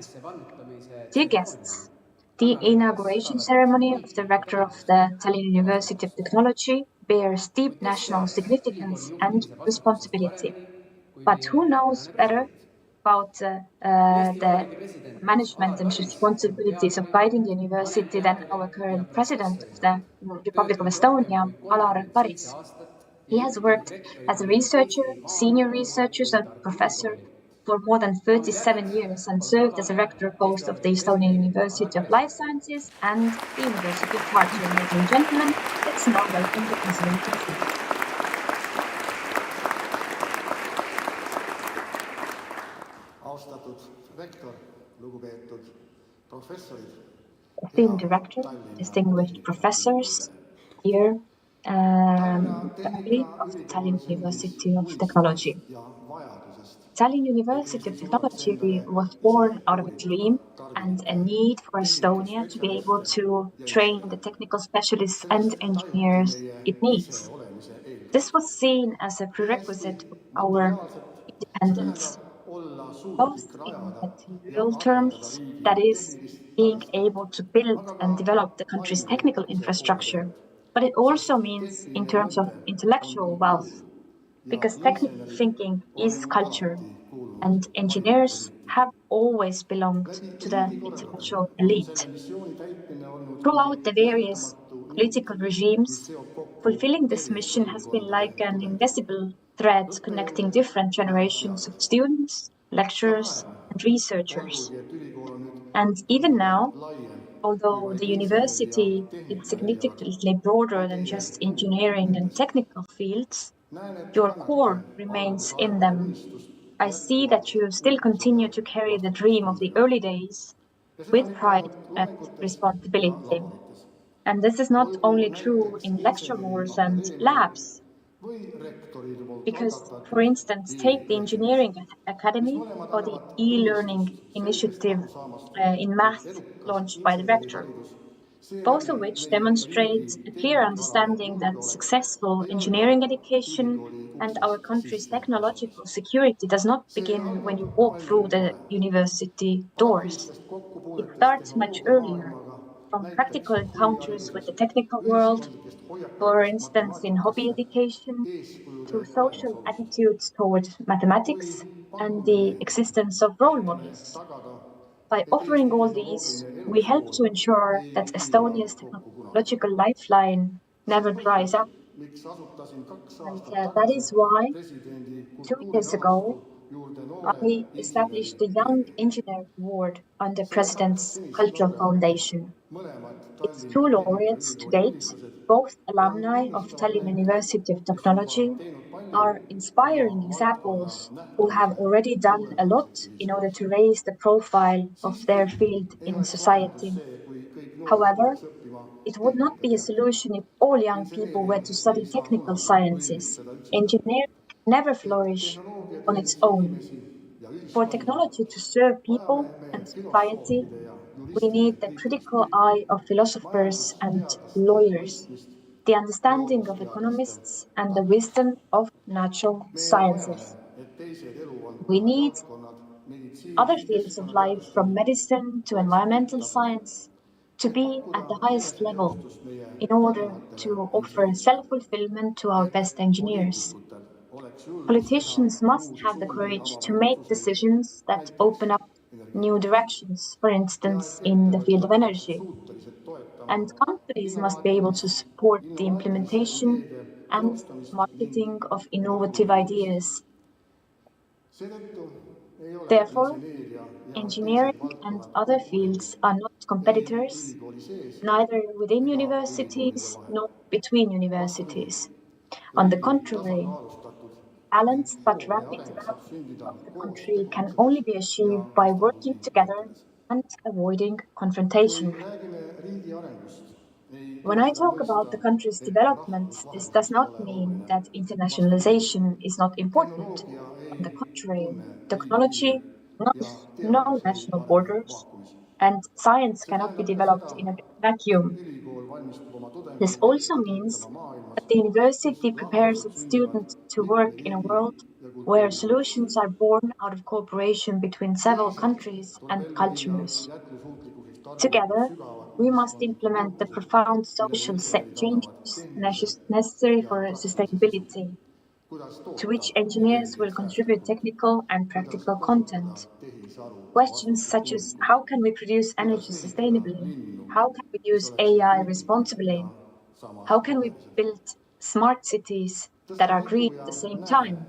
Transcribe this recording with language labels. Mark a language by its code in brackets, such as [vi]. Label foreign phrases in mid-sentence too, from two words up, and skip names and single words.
[en] Dear guests, the inauguration ceremony of the rector of the Tallinn University of Technology bears deep national significance and responsibility. But who knows better about Eesti the [et] Vabariigi president [en] management and Alar Karis responsibilities [et] peab [en] of guiding the [et] vanem [en] university than our [et] rektor ja [en] current president of [et] professorina [en] the Republic of [et] töötanud rohkem [en] Estonia, [et] kui Alar 37 Karis. aastat [en] He [et] ja [en] has [et] juhtinud [en] worked as a [et] rektorina nii [en] researcher, Eesti senior Maaülikooli researcher, [et] kui [en] and Tartu professor [et] Ülikooli. [en] for more than [et] daamid ja 37 härrad, [en] years and [et] palun [en] served as a [et] lubage [en] rector Eesti post of the [et] Vabariigi [en] Estonian [et] presidendi Alar [en] University of [et] Karise. [en] Life Sciences and the University of Tartu. Ladies and gentlemen, let's now welcome the president to the floor. [et] Austatud rektor, lugupeetud professorid, [en] Esteemed director, distinguished professors, dear family of the Tallinn University of Technology. [et] ja vajadusest [en] Tallinn University of Technology was born out of a dream and a need for Estonia to be able to train the technical specialists and engineers it needs. [et] olemise eeldus. [en] This was seen as a prerequisite of our [et] See [en] independence, [et] tähendab olla [en] both [et] suutlik [en] in [et] rajada ja [en] material [et] arendada [en] terms, [et] riigi [en] that is, [et] tehnilist [en] being [et] taristut, [en] able to build [et] aga [en] and [et] ka [en] develop the country's technical [et] vaimukuse poole [en] infrastructure, [et] pealt, [en] but it also [et] sest [en] means in [et] tehniline [en] terms of [et] mõte on [en] intellectual wealth, [et] kultuur ja [en] because technical [et] insenerid [en] thinking [et] on [en] is culture, [et] alati kuulunud [en] and engineers [et] vaimule [en] have always belonged [et] Läbi [en] to the [et] riigikorralduse [en] intellectual [et] on [en] elite. [et] selle missiooni täitmine olnud kui [en] Throughout the various [et] lahutamatu link, [en] political [et] mis [en] regimes, [et] seob kokku [en] fulfilling this [et] eri [en] mission has been [et] põlvkondade [en] like an [et] tudengeid. [en] invisible thread connecting different generations of [et] Majandusteadlased. [en] students, [et] Ka [en] lecturers, [et] praegu, [en] and researchers. [et] olgugi et ülikool on nüüd [en] And even [et] tunduvalt [en] now, [et] laiem kui [en] although [et] vaid [en] the [et] inseneri ja [en] university is [et] tehnika erialad, [en] significantly broader [et] on [en] than [et] teie [en] just [et] tuum [en] engineering and [et] nendes. [en] technical fields, [et] Näen, et [en] your [et] kannate [en] core remains in [et] algusaegade [en] them. [et] unistust [en] I see that [et] jätkuvalt [en] you still [et] uhkusega [en] continue to carry the dream of the [et] vastutustundega. [en] early days [et] Ja seda [en] with [et] mitte [en] pride [et] ainult [en] and [et] loengutes ja [en] responsibility. [et] laborites. [en] And this is not [et] Olgu [en] only true [et] näiteks [en] in lecture halls and Inseneriakadeemia labs, [et] või rektori poolt [en] because, for [et] algatatud [en] instance, take the e-residency, Engineering [et] mis [en] Academy [et] mõlemad [en] or the [et] annavad [en] e-learning [et] tunnistust selgest [en] initiative [et] arusaamast, [en] in [et] et [en] math [et] edukas [en] launched by the rector, [et] inseneriharidus, [en] both [et] seeläbi [en] of which [et] meie riigi [en] demonstrate a clear [et] tehnikaalane [en] understanding that [et] julgeolek [en] successful [et] ei alga [en] engineering education [et] ülikooli [en] and our [et] uksest [en] country's [et] sisse astudes. [en] technological security does not [et] See [en] begin when [et] algab [en] you walk [et] palju [en] through the [et] varem. [en] university doors. [et] Praktilistest [en] It [et] kokkupuudetest [en] starts much earlier, [et] tehnoloogiamaailmaga, [en] from [et] näiteks [en] practical encounters with [et] huvihariduses, [en] the technical world, [et] ühiskondlikest [en] for [et] hoiakutest [en] instance, in hobby [et] matemaatikasse, [en] education, [et] eeskujude [en] to social [et] olemasolust. [en] attitudes toward [et] Kui [en] mathematics and [et] pakume [en] the [et] neid, [en] existence of role [et] aitame [en] models. [et] tagada, [en] By [et] et [en] offering Eesti all these, [et] tehnoloogiline [en] we help [et] elusool [en] to ensure [et] ei [en] that [et] hiila [en] Estonia's [et] kokku kunagi. [en] technological lifeline [et] See [en] never [et] on [en] dries [et] põhjus, [en] up. [et] miks asutasin 2 [en] And [et] aastat [en] that [et] tagasi [en] is why [et] presidendi [en] 2 years [et] kultuurirahastu [en] ago, [et] juurde noore [en] I [et] inseneri [en] established the Young [et] preemia. [en] Engineer Award under [et] Sellepärast, et [en] President's [et] senised [en] Cultural [et] laureaadid, [en] Foundation. [et] mõlemad [en] Its 2 Tallinna laureates to Tehnikaülikooli date, [et] üliõpilased, [en] both [et] on [en] alumni of [et] innustavad [en] Tallinn [et] näited, [en] University of [et] kes on juba [en] Technology, [et] teinud palju [en] are [et] oma [en] inspiring [et] valdkonna [en] examples who have [et] nähtavuse [en] already done a lot [et] suurendamiseks [en] in order [et] ühiskonnas. [en] to raise the profile of [et] Siiski [en] their field [et] ei [en] in [et] oleks lahendus [en] society. [et] see, kui kõik noored [en] However, [et] tuleks õppima [en] it would not be a [et] tehnikateadusi. [en] solution if all young people were [et] Inseneeria [en] to study [et] ei saa [en] technical [et] kunagi [en] sciences. [et] õilmitseda üksinda. [en] Engineering never [et] Et [en] flourish [et] tehnoloogia [en] on its [et] teeniks [en] own. [et] inimesi ja [en] For [et] ühiskonda, [en] technology to serve [et] vajame [en] people [et] me [en] and society, [et] filosoofide ja [en] we [et] juristide [en] need the [et] kriitilist [en] critical [et] pilku, [en] eye of philosophers and [et] majandusteadlaste [en] lawyers, [et] mõistmist, [en] the understanding of [et] loodusteadlaste [en] economists, and the [et] tarkust. [en] wisdom of natural [et] Me vajame, [en] sciences. [et] et teised [en] We need [et] eluvaldkonnad, meditsiin, [en] other fields of life, from [et] keskkonnateadusteni, [en] medicine to [et] oleksid [en] environmental [et] tipptasemel, [en] science, to [et] et [en] be [et] pakkuda [en] at the highest level [et] eneseteostust meie [en] in order [et] parimatele [en] to offer [et] inseneridele. [en] self-fulfillment to our [et] Et [en] best engineers. [et] poliitikutel oleks julgust teha [en] Politicians must [et] uusi [en] have the [et] suundi [en] courage to [et] avavaid [en] make [et] otsuseid, [en] decisions that [et] näiteks [en] open up new [et] energeetikas, [en] directions, for [et] ja [en] instance, [et] et [en] in the field [et] ettevõtted [en] of [et] oleksid [en] energy. [et] suutelised toetama [en] And companies must be able to [et] innovaatilist, [en] support the [et] innovaatilise [en] implementation [et] ideede [en] and [et] teostamist ning [en] marketing of innovative [et] innovatiivsust. [en] ideas. [et] Seetõttu ei ole [en] Therefore, [et] inseneeria ja teised [en] engineering and [et] valdkonnad [en] other [et] konkurendid [en] fields are not [et] ei [en] competitors, [et] ülikooli sees [en] neither within [et] ega ülikoolide [en] universities [et] vahel. [en] nor between [et] Vastupidi, [en] universities. On the [et] riigi [en] contrary, [et] tasakaalustatud ning [en] balanced but [et] hoog ja [en] rapid [et] areng saab [en] development [et] sündida [en] of the [et] koos [en] country can [et] tegutsedes [en] only be [et] ja [en] achieved by [et] vastavusi [en] working together [et] lepides. [en] and avoiding [et] Kui [en] confrontation. [et] räägime riigi arengust, ei [en] When [et] tohi [en] I [et] seda [en] talk about [et] mõista, [en] the country's [et] et [en] development, this does [et] rahvusvahelisus [en] not [et] pole [en] mean [et] oluline. [en] that [et] Vastupidi, [en] internationalization is not important. [et] tehnoloogia [en] On the [et] ei [en] contrary, [et] tunne riigipiire [en] technology knows [et] ja [en] no [et] teadus ei [en] national [et] arene [en] borders, [et] vaakumis. [en] and science [et] See [en] cannot be [et] tähendab ka [en] developed [et] seda, [en] in a [et] et [en] vacuum. [et] ülikool valmistub oma [en] This [et] tudengeid [en] also [et] ette [en] means [et] töötama maailmas, [en] that the [et] kus [en] university prepares [et] lahendused [en] its [et] sünnivad [en] students to [et] mitme [en] work in a [et] riigi [en] world [et] ja [en] where [et] kultuuride koostöös. [en] solutions are born out of cooperation between several [et] Teisalt [en] countries [et] tuleb [en] and [et] ellu viia [en] cultures. [et] jätkusuutlikku siht arvu [en] Together, [et] sügavad [en] we must [et] ühiskondlikud [en] implement the [et] muutused, [en] profound [et] millele [en] social [et] insenerid annavad [en] changes [et] tehnilise [en] necessary [et] ja [en] for [et] praktilise sisu. [en] sustainability. to which engineers will contribute technical and practical content. Questions such as how can we produce energy sustainably? How can we use AI responsibly? How can we build smart cities that are green at the same time?